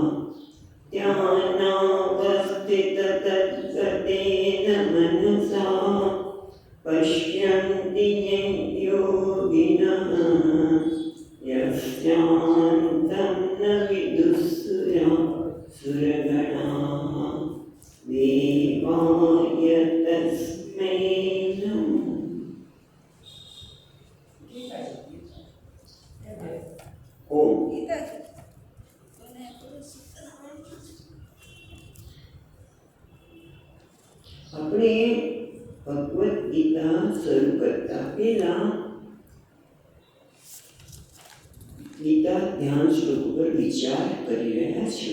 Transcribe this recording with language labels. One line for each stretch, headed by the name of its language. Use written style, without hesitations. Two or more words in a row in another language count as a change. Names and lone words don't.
Sanskrit: ध्यानावस्थिततद्गतेन मनसा पश्यन्ति यं योगिनः यस्यान्तं न विदुःसुरगणाः देवाय तस्मै नमः।
Gujarati: ओम આપણે ભગવદ્ ગીતા શરૂ કરતા પહેલા ગીતા ધ્યાન શ્લોક પર વિચાર કરી રહ્યા છીએ.